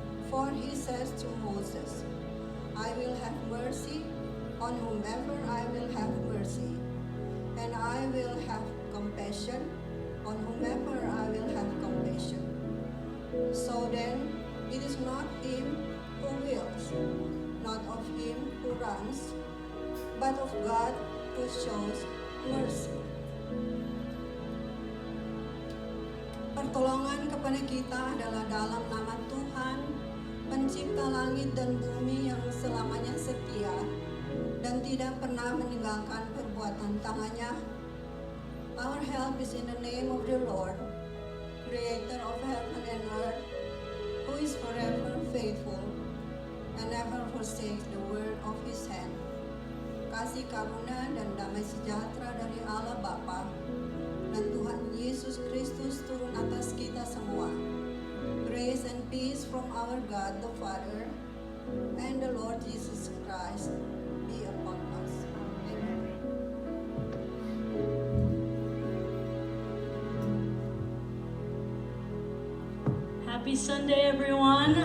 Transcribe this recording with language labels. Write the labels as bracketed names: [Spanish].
[English] For he says to Moses, I will have mercy on whomever I will have mercy, and I will have compassion on whomever I will have compassion. So then, it is not him who wills, not of him who runs, but of God who shows mercy. [Indonesian] Pertolongan kepada kita adalah dalam nama Tuhan, pencipta langit dan bumi yang selamanya setia dan tidak pernah meninggalkan perbuatan tangannya. [English] Our help is in the name of the Lord, creator of heaven and earth, who is forever faithful and never forsakes the word of his hand. [Indonesian] Kasih karunia dan damai sejahtera dari Allah Bapa dan Tuhan Yesus Kristus turun atas kita semua. [English] Grace and peace from our God the Father and the Lord Jesus Christ be upon us. Amen. Happy Sunday, everyone.